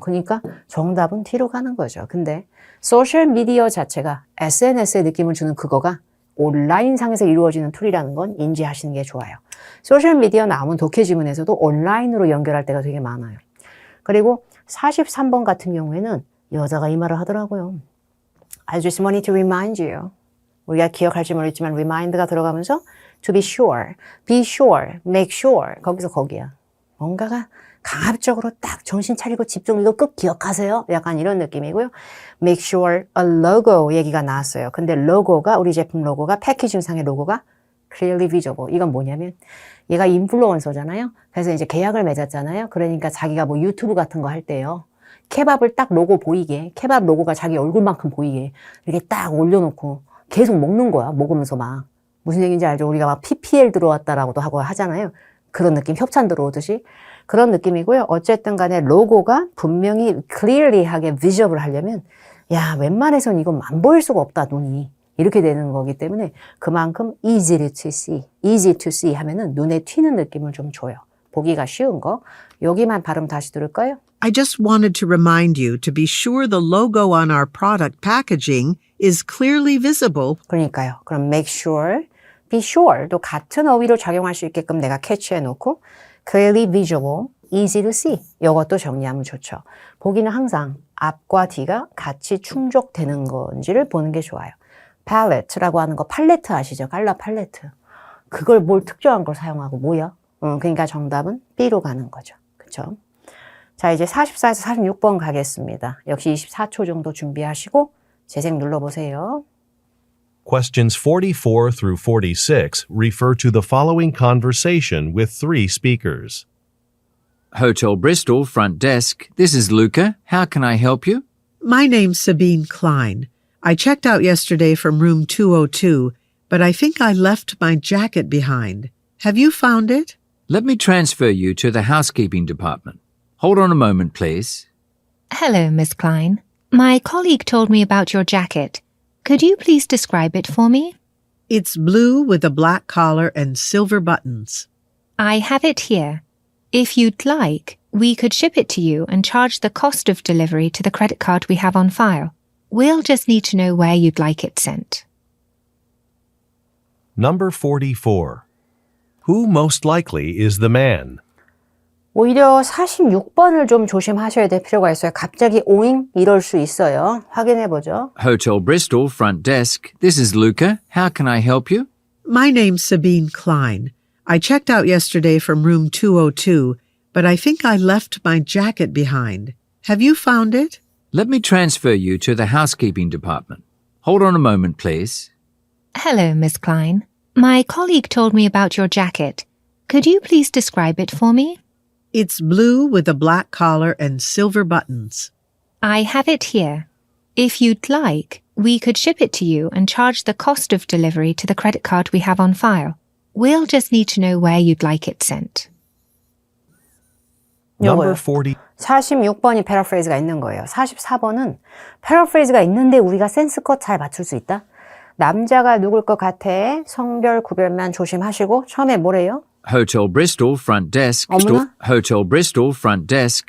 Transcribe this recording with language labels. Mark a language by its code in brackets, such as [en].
[ko] 그러니까 정답은 D로 가는 거죠. 근데 소셜미디어 자체가 SNS의 느낌을 주는 그거가 온라인상에서 이루어지는 툴이라는 건 인지하시는 게 좋아요. 소셜미디어 나오면 독해 지문에서도 온라인으로 연결할 때가 되게 많아요. 그리고 43번 같은 경우에는 여자가 이 말을 하더라고요. [en] I just wanted to remind you. [ko] 우리가 기억할지 모르겠지만 [en] remind가 들어가면서 to be sure, make sure. [ko] 거기서 거기야. 뭔가가 강압적으로 딱 정신 차리고 집중 이거 꼭 기억하세요. 약간 이런 느낌이고요. [en] make sure a logo [ko] 얘기가 나왔어요. 근데 로고가 우리 제품 로고가 패키징상의 로고가 [en] clearly visible. [ko] 이건 뭐냐면 얘가 인플루언서잖아요. 그래서 이제 계약을 맺었잖아요. 그러니까 자기가 뭐 유튜브 같은 거 할 때요. 케밥을 딱 로고 보이게, 케밥 로고가 자기 얼굴만큼 보이게 이렇게 딱 올려놓고 계속 먹는 거야. 먹으면서 막. 무슨 얘기인지 알죠? 우리가 막 PPL 들어왔다라고도 하고 하잖아요. 그런 느낌, 협찬 들어오듯이. 그런 느낌이고요. 어쨌든 간에 로고가 분명히 clearly하게 visible을 하려면 야, 웬만해선 이건 안 보일 수가 없다, 눈이. 이렇게 되는 거기 때문에 그만큼 [en] easy to see [ko] 하면은 눈에 튀는 느낌을 좀 줘요. 보기가 쉬운 거. 여기만 발음 다시 들을까요? [en] I just wanted to remind you to be sure the logo on our product packaging is clearly visible. [ko] 그러니까요. 그럼 [en] make sure, be sure [ko] 도 같은 어휘로 작용할 수 있게끔 내가 캐치해 놓고 [en] clearly visible, easy to see. [ko] 이것도 정리하면 좋죠. 보기는 항상 앞과 뒤가 같이 충족되는 건지를 보는 게 좋아요. palette라고 하는 거 팔레트 아시죠? 컬러 팔레트. 그걸 뭘 특정한 걸 사용하고 뭐야? 그러니까 정답은 B로 가는 거죠. 그렇죠? 자, 이제 44에서 46번 가겠습니다. 역시 24초 정도 준비하시고 재생 눌러보세요. [en] Questions 44 through 46 refer to the following conversation with three speakers. Hotel Bristol front desk. This is Luca. How can I help you? My name's Sabine Klein. I checked out yesterday from room 202, but I think I left my jacket behind. Have you found it? Let me transfer you to the housekeeping department. Hold on a moment, please. Hello, Miss Klein. My colleague told me about your jacket. Could you please describe it for me? It's blue with a black collar and silver buttons. I have it here. If you'd like, we could ship it to you and charge the cost of delivery to the credit card we have on file. We'll just need to know where you'd like it sent. Number 44. Who most likely is the man? [ko] 오히려 46번을 좀 조심하셔야 될 필요가 있어요. 갑자기 오잉 이럴 수 있어요. 확인해보죠. [en] Hotel Bristol front desk. This is Luca. How can I help you? My name's Sabine Klein. I checked out yesterday from room 202, but I think I left my jacket behind. Have you found it? Let me transfer you to the housekeeping department. Hold on a moment, please. Hello, Miss Klein. My colleague told me about your jacket. Could you please describe it for me? It's blue with a black collar and silver buttons. I have it here. If you'd like, we could ship it to you and charge the cost of delivery to the credit card we have on file. We'll just need to know where you'd like it sent. Number [ko] 요거요. [en] 40. [ko] 46번이 패러프레이즈가 있는 거예요. 44번은 패러프레이즈가 있는데 우리가 센스껏 잘 맞출 수 있다. 남자가 누굴 것 같아. 성별 구별만 조심하시고 처음에 뭐래요? [en] Hotel Bristol front desk. [ko] 어머나? [en] Hotel Bristol front desk.